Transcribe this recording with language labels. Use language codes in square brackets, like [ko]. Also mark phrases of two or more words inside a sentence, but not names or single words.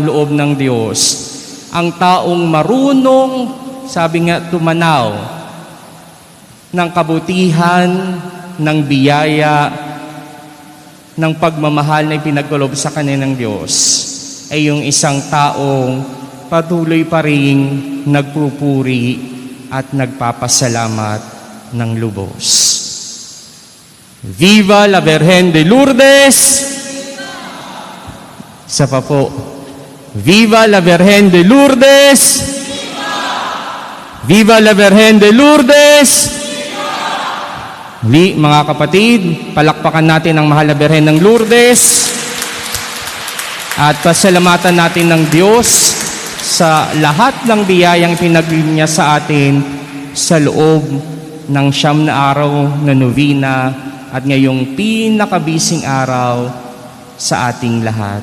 [tl] loob ng Diyos, ang taong marunong, sabi nga, tumanaw ng kabutihan, ng biyaya, ng pagmamahal na ipinagkaloob sa kanya ng Diyos, ay yung isang taong patuloy pa rin nagpupuri at nagpapasalamat ng lubos. [es] Viva la Virgen de Lourdes! [tl] Isa pa po. [es] Viva la Virgen de Lourdes! Viva la Virgen de Lourdes! [tl] Muli, mga kapatid, palakpakan natin ang mahal na Birhen ng Lourdes at pasalamatan natin ng Diyos sa lahat ng biyayang pinagbilin niya sa atin sa loob ng 9 na araw na novena at ngayong pinakabising araw sa ating lahat.